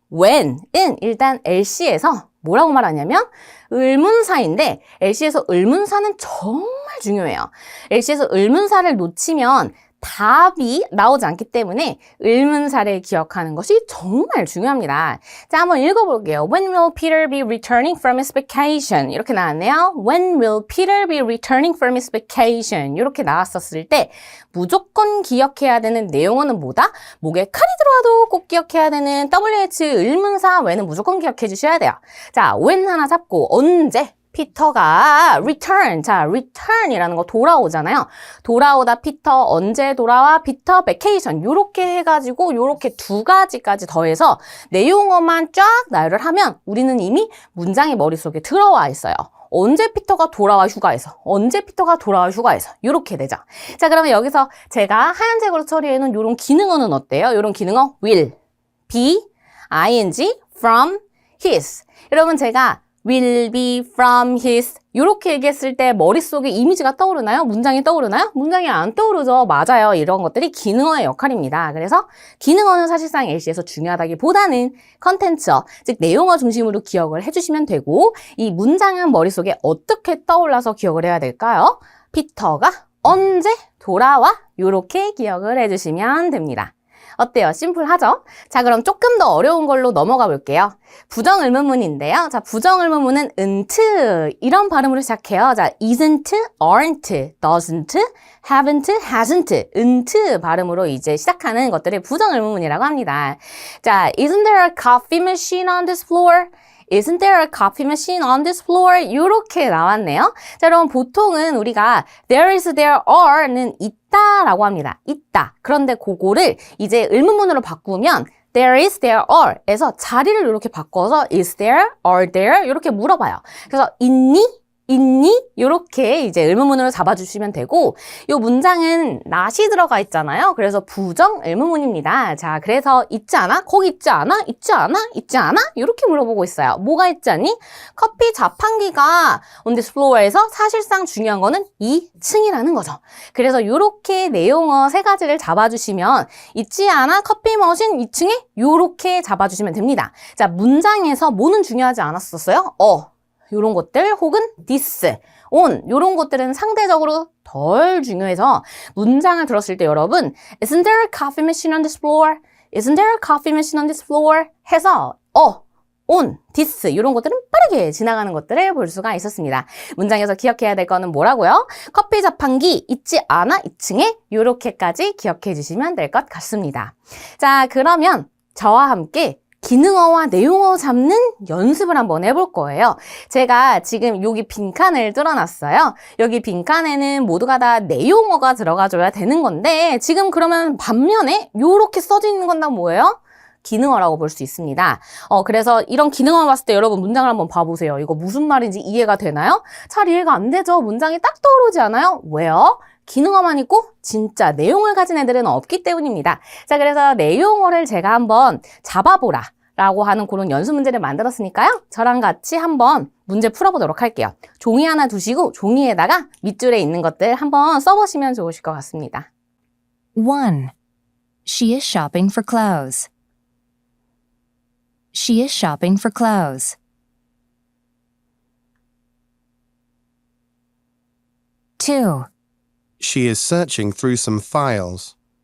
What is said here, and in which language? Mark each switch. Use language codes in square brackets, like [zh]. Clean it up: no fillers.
[ko] when은 일단 LC에서 뭐라고 말하냐면 의문사인데 LC에서 의문사는 정말 중요해요. LC에서 의문사를 놓치면 답이 나오지 않기 때문에 의문사를 기억하는 것이 정말 중요합니다. 자, 한번 읽어볼게요. [en] When will Peter be returning from his vacation? [ko] 이렇게 나왔네요. [en] When will Peter be returning from his vacation? [ko] 이렇게 나왔었을 때 무조건 기억해야 되는 내용어는 뭐다? 목에 칼이 들어와도 꼭 기억해야 되는 WH 의문사 when은 무조건 기억해 주셔야 돼요. 자, when 하나 잡고 언제? 피터가 return, 자, return이라는 거 돌아오잖아요. 돌아오다 피터, 언제 돌아와? 피터 vacation. 요렇게 해가지고 요렇게 두 가지까지 더해서 내용어만 쫙 나열을 하면 우리는 이미 문장이 머릿속에 들어와 있어요. 언제 피터가 돌아와 휴가에서, 언제 피터가 돌아와 휴가에서 요렇게 되죠. 자, 그러면 여기서 제가 하얀색으로 처리해 놓은 요런 기능어는 어때요? 요런 기능어 will, be, ing, from, his. 여러분 제가 will be from his 이렇게 얘기했을 때 머릿속에 이미지가 떠오르나요? 문장이 떠오르나요? 문장이 안 떠오르죠. 맞아요. 이런 것들이 기능어의 역할입니다. 그래서 기능어는 사실상 LC에서 중요하다기보다는 컨텐츠어, 즉 내용어 중심으로 기억을 해주시면 되고 이 문장은 머릿속에 어떻게 떠올라서 기억을 해야 될까요? 피터가 언제 돌아와? 이렇게 기억을 해주시면 됩니다. 어때요? 심플하죠? 자, 그럼 조금 더 어려운 걸로 넘어가 볼게요. 부정의문문인데요. 자, 부정의문문은 은트 이런 발음으로 시작해요. 자, isn't, aren't, doesn't, haven't, hasn't, 은트 발음으로 이제 시작하는 것들을 부정의문문이라고 합니다. [en] 자, isn't there a coffee machine on this floor? Isn't there a coffee machine on this floor? [ko] 이렇게 나왔네요. 자, 그럼 보통은 우리가 there is, there are는 있다라고 합니다. 있다. 그런데 그거를 이제 의문문으로 바꾸면 there is, there are 에서 자리를 이렇게 바꿔서 is there, are there 이렇게 물어봐요. 그래서 있니? 있니? 이렇게 이제 의문문으로 잡아주시면 되고 이 문장은 not이 들어가 있잖아요. 그래서 부정 의문문입니다. 자, 그래서 있지 않아? 거기 있지 않아? 있지 않아? 있지 않아? 이렇게 물어보고 있어요. 뭐가 있지 않니? 커피 자판기가 on this floor에서 사실상 중요한 거는 2층이라는 거죠. 그래서 이렇게 내용어 세 가지를 잡아주시면 있지 않아? 커피 머신 2층에 이렇게 잡아주시면 됩니다. 자, 문장에서 뭐는 중요하지 않았었어요? 요런 것들 혹은 this, on 요런 것들은 상대적으로 덜 중요해서 문장을 들었을 때 여러분 [en] Isn't there a coffee machine on this floor? Isn't there a coffee machine on this floor? [ko] 해서 on, this 이런 것들은 빠르게 지나가는 것들을 볼 수가 있었습니다. 문장에서 기억해야 될 거는 뭐라고요? 커피 자판기 있지 않아? 2층에 요렇게까지 기억해 주시면 될 것 같습니다. 자, 그러면 저와 함께 기능어와 내용어 잡는 연습을 한번 해볼 거예요. 제가 지금 여기 빈칸을 뚫어놨어요. 여기 빈칸에는 모두가 다 내용어가 들어가줘야 되는 건데 지금 그러면 반면에 이렇게 써져 있는 건 다 뭐예요? 기능어라고 볼 수 있습니다. 그래서 이런 기능어를 봤을 때 여러분 문장을 한번 봐보세요. 이거 무슨 말인지 이해가 되나요? 잘 이해가 안 되죠? 문장이 딱 떠오르지 않아요? 왜요? 기능어만 있고 진짜 내용을 가진 애들은 없기 때문입니다. 자, 그래서 내용어를 제가 한번 잡아보라 라고 하는 그런 연습 문제를 만들었으니까요. 저랑 같이 한번 문제 풀어보도록 할게요. 종이 하나 두시고 종이에다가 밑줄에 있는 것들 한번 써보시면 좋으실 것 같습니다. 1. [en] She is shopping for clothes. She is shopping for clothes. 2. She is searching through some files.